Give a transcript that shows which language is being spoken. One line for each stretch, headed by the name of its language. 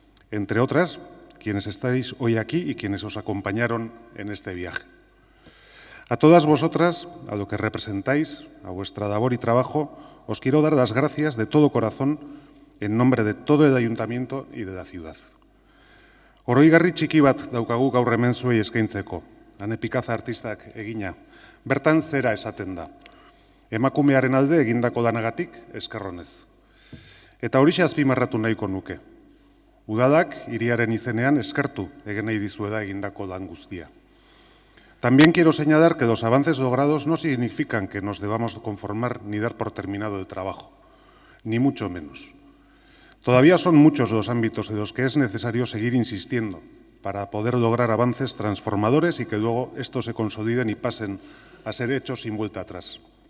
Spanish: entre otras, quienes estáis hoy aquí y quienes os acompañaron en este viaje. A todas vosotras, a lo que representáis, a vuestra labor y trabajo, os quiero dar las gracias de todo corazón en nombre de todo el Ayuntamiento y de la ciudad.
Basque: Oroigarri txiki bat daukagu gaur hemen zuei eskaintzeko, Ane Pikaza artistak egina. Bertan zera esaten da. Emakumearen alde egindako lanagatik eskerronez. Eta horixe azpimarratu nahiko nuke. Udalak hiriaren izenean eskertu egin nahi dizueda egindako lan guztia.
Spanish: También quiero señalar que los avances logrados no significan que nos debamos conformar ni dar por terminado el trabajo, ni mucho menos. Todavía son muchos los ámbitos en los que es necesario seguir insistiendo para poder lograr avances transformadores y que luego estos se consoliden y pasen a ser hechos sin vuelta atrás.